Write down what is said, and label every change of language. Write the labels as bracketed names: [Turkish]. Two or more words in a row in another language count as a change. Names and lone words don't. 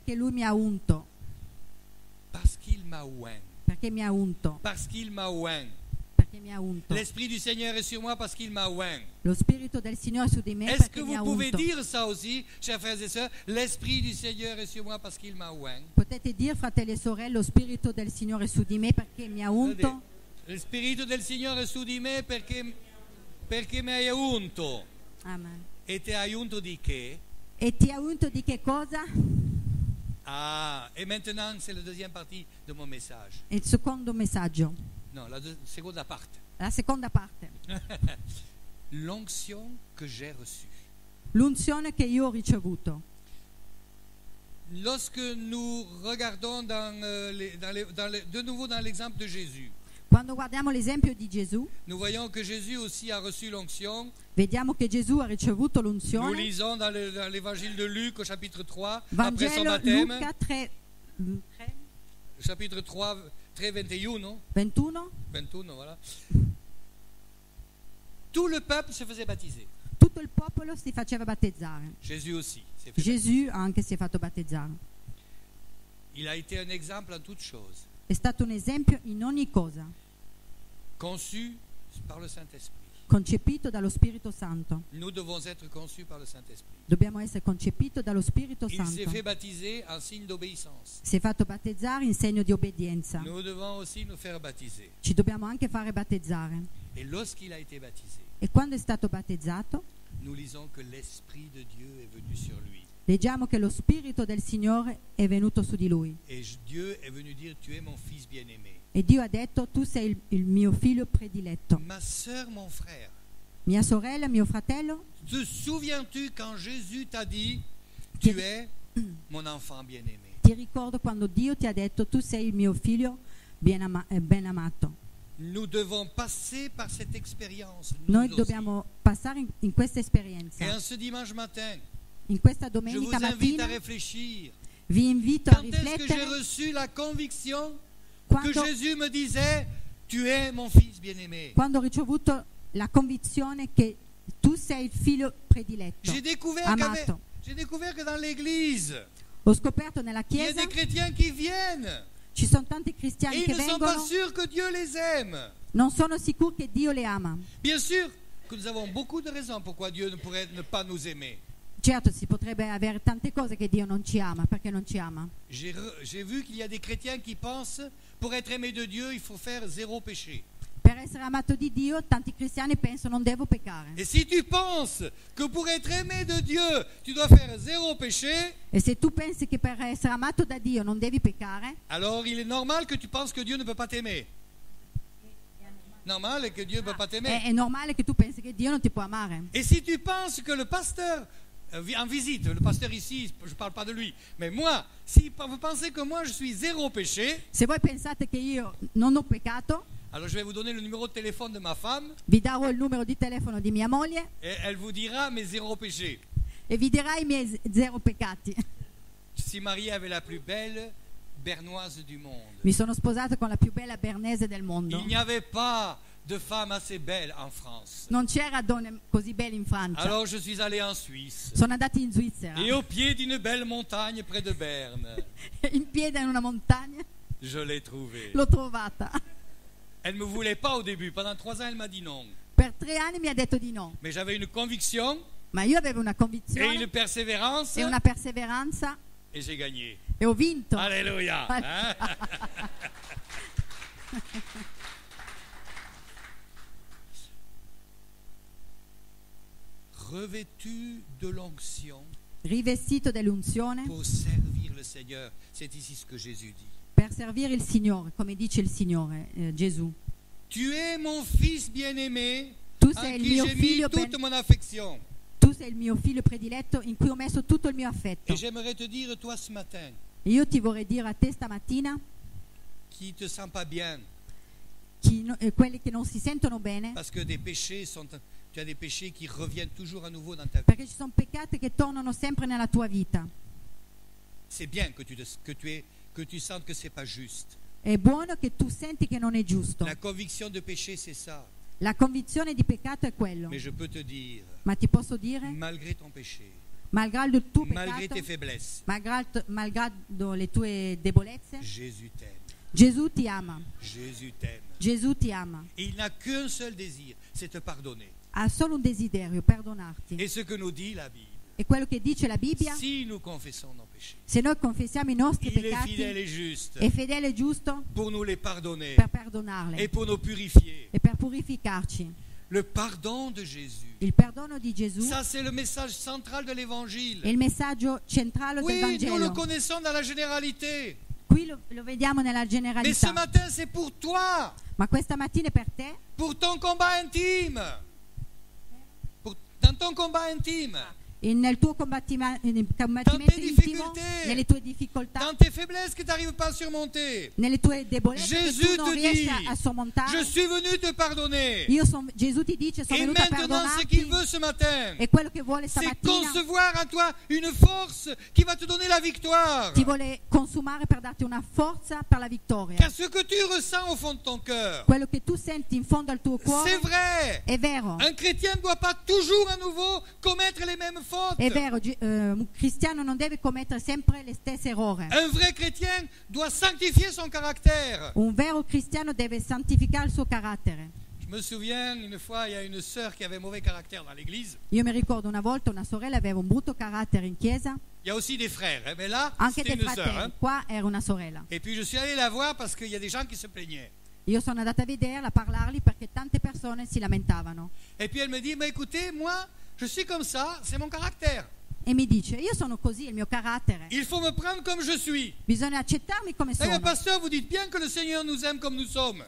[Italian] perché lui mi ha unto, [French] Parce qu'il m'a oint. [Italian] perché mi ha unto, [French] parce qu'il m'a oint. [Italian] perché mi ha unto. [French] L'Esprit du Seigneur est sur moi parce qu'il m'a oint. [Italian] Lo Spirito del Signore è su di me [French] Est-ce que [Italian] perché mi ha [French] vous pouvez [Italian] unto. [French] dire ça aussi, chers frères et sœurs? L'Esprit du Seigneur est sur moi parce qu'il m'a oint. [Italian] Potete dire, fratelli e sorelle, lo Spirito del Signore è su di me perché mi ha unto. Le Spirito del Signore è su di me perché mi hai unto. Amen. E ti hai unto di che? E ti ha unto di che cosa? [French] Ah, et maintenant c'est la deuxième partie de mon message. [Italian] È il secondo messaggio, Non, la seconda parte. la seconda parte. [French] L'onction que j'ai reçue. [Italian] L'unzione che io ho ricevuto. [French] Lorsque nous regardons de nouveau dans l'exemple de Jésus, [Italian] Quando guardiamo l'esempio di Gesù, [French] nous voyons que Jésus aussi a reçu l'onction. [Italian] vediamo che Gesù ha ricevuto [French] Nous [Italian] l'unzione. [French] lisons dans l'évangile de Luc au chapitre 3, après son [Italian] Vangelo [French] baptême, [Italian] Luca 3, [French] chapitre 3, 21, 21. 21, voilà. Tout le peuple se faisait baptiser. [Italian] Tutto il popolo si faceva battezzare. [French] Jésus aussi s'est fait [Italian] Gesù anche si è fatto battezzare. [French] baptiser. Il a été un exemple en toutes choses, [Italian] È stato un esempio in ogni cosa, [French] conçu par le Saint-Esprit. [Italian] concepito dallo Spirito Santo. [French] Nous devons être conçus par le Saint-Esprit. [Italian] Dobbiamo essere concepiti dallo Spirito [French] Il s'est [Italian] Santo. [French] fait baptiser en signe d'obéissance. [Italian] Si è fatto battezzare in segno di obbedienza. [French] Nous devons aussi nous faire baptiser. [Italian] Ci dobbiamo anche fare battezzare. [French] Et lorsqu'il a été baptisé, [Italian] E quando è stato battezzato, [French] nous lisons que l'Esprit de Dieu est venu sur lui. [Italian] leggiamo che lo Spirito del Signore è venuto su di lui. [French] Et Dieu est venu dire, tu es mon fils bien-aimé. [Italian] E Dio ha detto, tu sei il mio figlio prediletto. [French] Ma sœur, mon frère, [Italian] Mia sorella, mio fratello, [French] te souviens-tu quand Jésus t'a dit, [Italian] Che- [French] tu es mon enfant bien-aimé? [Italian] ti ricordo quando Dio ti ha detto, tu sei il mio figlio ben amato. [French] Nous devons passer par cette expérience. nous [Italian] Noi [French] aussi. [Italian] dobbiamo passare in questa [French] Et [Italian] esperienza. [French] en ce dimanche matin, [Italian] In questa [French] je vous [Italian] domenica [French] invite à [Italian] mattina [French] réfléchir. [Italian] vi invito a [French] Quand est-ce que j'ai [Italian] riflettere [French] reçu la conviction que [Italian] quando, [French] Jésus me disait, tu es mon fils bien-aimé? [Italian] quando ho ricevuto la convinzione che tu sei il figlio prediletto, [French] J'ai découvert, [Italian] amato. [French] j'ai découvert que dans l'église, [Italian] Ho scoperto nella [French] il y a [Italian] Chiesa [French] des chrétiens qui viennent [Italian] ci sono tanti [French] et [Italian] cristiani [French] ils [Italian] che [French] ne sont pas [Italian] vengono, [French] sûrs que Dieu les aime. [Italian] non sono sicuri che Dio le ama. [French] Bien sûr que nous avons beaucoup de raisons pourquoi Dieu ne pourrait ne pas nous aimer. [Italian] Certo, si potrebbe avere tante cose che Dio non ci ama, perché non ci ama. [French] J'ai vu qu'il y a des chrétiens qui pensent, pour être aimé de Dieu, il faut faire zéro péché. [Italian] Per essere amato di Dio, tanti cristiani pensano non devo peccare. [French] Et si tu penses que pour être aimé de Dieu, tu dois faire zéro péché, [Italian] E se tu pensi che per essere amato da Dio non devi peccare, [French] alors il est normal que tu penses que Dieu ne peut pas t'aimer. Normal est que Dieu ne peut pas t'aimer. [Italian] è normale che tu pensi che Dio non ti può amare. [French] Et si tu penses que le pasteur en visite, le pasteur ici, je ne parle pas de lui, mais moi, si vous pensez que moi je suis zéro péché, [Italian] Se voi pensate che io non ho peccato, [French] alors je vais vous donner le numéro de téléphone de ma femme [Italian] vi darò il numero di telefono di mia moglie [French] et elle vous dira mes zéro péché. [Italian] e vi dirà i miei 0 peccati. [French] Si Marie avait la plus belle bernoise du monde, [Italian] Mi sono sposato con la più bella bernese del mondo. [French] il n'y avait pas de femme assez belle en France. [Italian] Non c'era donne così belle in Francia. [French] Alors je suis allé en Suisse [Italian] Sono andati in Svizzera. [French] et au pied d'une belle montagne près de Berne, [Italian] In piedi in una montagna [French] je l'ai trouvée. [Italian] l'ho trovata. [French] Elle ne me voulait pas au début, pendant 3 ans elle m'a dit non. [Italian] Per 3 anni mi ha detto di no, [French] Mais j'avais une conviction [Italian] ma io avevo una [French] et [Italian] convinzione [French] une persévérance [Italian] e una perseveranza [French] et j'ai gagné. [Italian] e ho vinto. [French] Alléluia. Hein? Revêtu de l'onction [Italian] Rivestito dell'unzione [French] pour servir le Seigneur. C'est ici ce que Jésus dit. [Italian] per servire il Signore, come dice il Signore, Gesù. [French] Tu es mon fils bien-aimé, [Italian] Tu [French] en [Italian] sei il [French] qui [Italian] mio [French] j'ai mis [Italian] figlio [French] toute mon affection. [Italian] Tu sei il mio figlio prediletto in cui ho messo tutto il mio affetto. [French] Et j'aimerais te dire, toi ce matin, [Italian] E io ti vorrei dire a te stamattina, [French] qui te sens pas bien, [Italian] quelli che non si sentono bene, [French] parce que des péchés sont, tu as des péchés qui reviennent toujours à nouveau dans ta vie. [Italian] perché ci sono peccati che tornano sempre nella tua vita. [French] C'est bien que tu sentes que c'est pas juste. [Italian] È buono che tu senti che non è giusto. [French] La conviction de péché, c'est ça. [Italian] La convinzione di peccato è quello. [French] Mais je peux te dire, [Italian] Ma ti posso dire, [French] malgré ton péché, [Italian] malgrado il tuo [French] malgré [Italian] peccato, [French] tes faiblesses, [Italian] malgrado le tue debolezze, [French] Jésus t'aime. [Italian] Gesù ti ama, [French] Jésus t'aime. [Italian] Gesù ti ama. [French] Et il n'a qu'un seul désir, c'est te pardonner. [Italian] Ha solo un desiderio, perdonarti. [French] Et ce que nous dit la Bible, [Italian] E quello che dice la Bibbia, [French] si nous confessons nos péchés, [Italian] se noi confessiamo i nostri [French] il est [Italian] peccati, [French] fidèle et juste [Italian] è fedele e giusto [French] pour nous les pardonner [Italian] per perdonarli [French] et pour nous purifier. [Italian] e per purificarci. [French] Le pardon de Jésus, [Italian] Il perdono di Gesù [French] ça c'est le message central de [Italian] è [French] l'évangile. [Italian] il messaggio centrale del [French] Oui, nous le [Italian] Vangelo. [French] connaissons dans la généralité. [Italian] Qui lo vediamo nella [French] Mais ce [Italian] generalità. [French] matin, c'est pour toi, [Italian] Ma questa mattina è per te, [French] pour ton combat intime. Dans ton combat intime, [Italian] e nel tuo combattimento Tante intimo, difficoltà. nelle tue difficoltà, [French] dans tes faiblesses que tu n'arrives pas à surmonter. [Italian] nelle tue debolezze che Gesù tu non ti riesci [French] dit, [Italian] a sormontare. [French] je suis venu te pardonner. [Italian] Gesù ti dice, sono [French] Et [Italian] venuto a [French] maintenant, ce qu'il [Italian] perdonarti, [French] veut ce matin, [Italian] e quello che vuole [French] c'est [Italian] stamattina [French] concevoir en toi une force qui va te donner la victoire. [Italian] ti vuole consumare per darti una forza per la vittoria. [French] Car ce que tu ressens au fond de ton cœur, [Italian] Quello che tu senti in fondo al tuo [French] c'est [Italian] cuore [French] vrai. [Italian] è vero. [French] Un chrétien ne doit pas toujours à nouveau commettre les mêmes fautes. [Italian] È vero, un cristiano non deve commettere sempre le stesse errori. [French] Un vrai chrétien doit sanctifier son caractère. [Italian] Un vero cristiano deve santificare il suo carattere. [French] Je me souviens, une fois, il y a une sœur qui avait mauvais caractère dans l'église. [Italian] Io mi ricordo una volta una sorella aveva un brutto carattere in chiesa, [French] Il y a aussi des frères, hein, mais là, [Italian] anche [French] c'était [Italian] dei [French] une sœur. [Italian] fratelli. [French] Hein. [Italian] Qua era una sorella. [French] Et puis je suis allé la voir parce qu'il y a des gens qui se plaignaient. [Italian] Io sono andata a vederla, a parlargli perché tante persone si lamentavano. [French] Et puis elle me dit, mais écoutez, moi, je suis comme ça, c'est mon caractère. [Italian] E mi dice, io sono così, il mio carattere. [French] Il faut me prendre comme je suis. [Italian] Bisogna accettarmi come [French] Et le [Italian] sono. [French] pasteur, vous dites bien que le Seigneur nous aime comme nous sommes.